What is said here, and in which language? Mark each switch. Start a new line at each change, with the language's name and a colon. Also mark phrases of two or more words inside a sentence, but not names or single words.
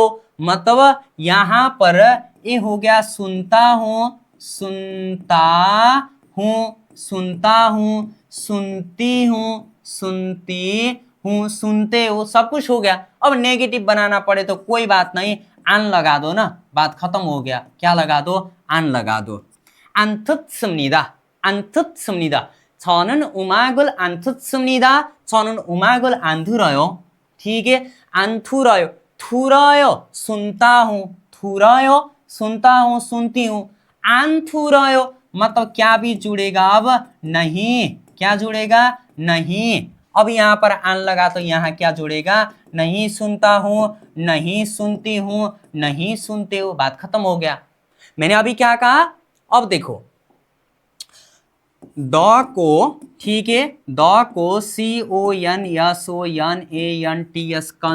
Hindi: मतलब यहां पर ये हो गया सुनता हूं, सुनता हूं, सुनता हूं, सुनती हूं, सुनती हूं, सुनते हो, सब कुछ हो गया। अब नेगेटिव बनाना पड़े तो कोई बात नहीं, आन लगा दो ना, बात खत्म हो गया, क्या लगा दो, आन लगा दो।
Korean: 안 듣습니다. 안 듣습니다. 저는 음악을 안 듣습니다. 저는 음악을 안 들어요.
Hindi: ठीक है,
Korean: 안 들어요, 들어요,
Hindi: सुनता हूं, 들어요, सुनता हूं, सुनती हूं।
Korean: 안 들어요
Hindi: मतलब क्या भी जुड़ेगा, अब नहीं, क्या जुड़ेगा, नहीं। अब यहां पर आन लगा तो यहां क्या जुड़ेगा, नहीं सुनता हूं, नहीं सुनती हूं, नहीं सुनते हो, बात खत्म हो गया। मैंने अभी क्या कहा, अब देखो द को, ठीक है, द को CONSONANTS